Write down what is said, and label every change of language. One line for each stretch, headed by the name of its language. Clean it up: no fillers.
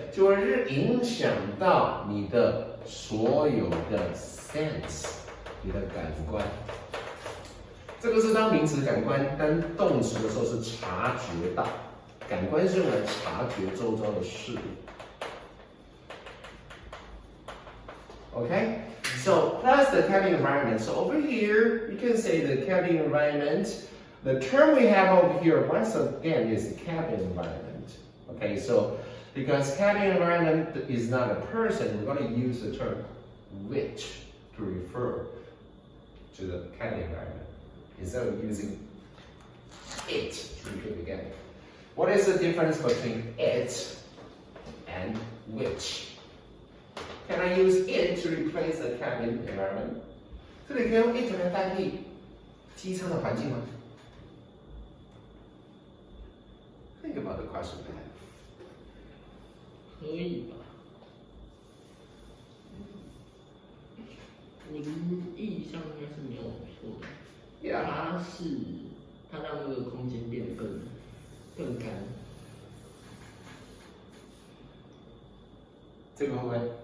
Chinese: 就会影响到你的所有的 sense， 你的感官。这个是当名词感官，当动词的时候是察觉到，感官是用来察觉周遭的事物。
English: Okay, so plus the cabin environment. So over here, you can say the cabin environment. The term we have over here, once again, is the cabin environment. Okay, so because cabin environment is not a person, we're going to use the term which to refer to the cabin environment instead of using it to repeat again. What is the difference between it and which? Can I use it to replace the cabin environment?
Chinese: 这里可以用 it 来代替机舱的环境吗？
English: Think about the question I have.
Chinese: 可以吧？文意上应该是没有错的。 Yeah. 它让那个空间变得更干。这个会不会？